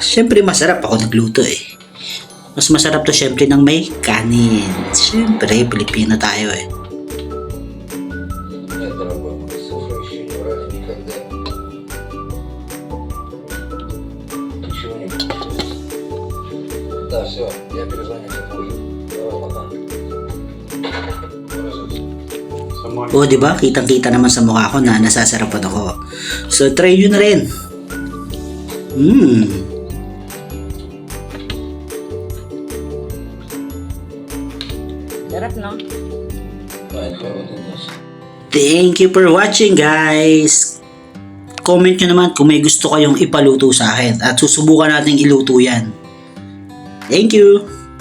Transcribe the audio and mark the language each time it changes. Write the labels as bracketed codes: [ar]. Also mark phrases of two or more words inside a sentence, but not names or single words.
[tl] Siyempre masarap ako nagluto eh. Mas masarap to siyempre ng may kanin. Siyempre, Pilipino tayo eh. [ru] Да, все, я перезвоню попозже. Давай, пока. [tl] O, diba? Kitang-kita naman sa mukha ko na nasasarapan ako. So, try nyo na rin. Sarap, no? [en] Thank you for watching, guys. [tl] Comment nyo naman kung may gusto kayong ipaluto sa akin at susubukan natin iluto yan. [en] Thank you.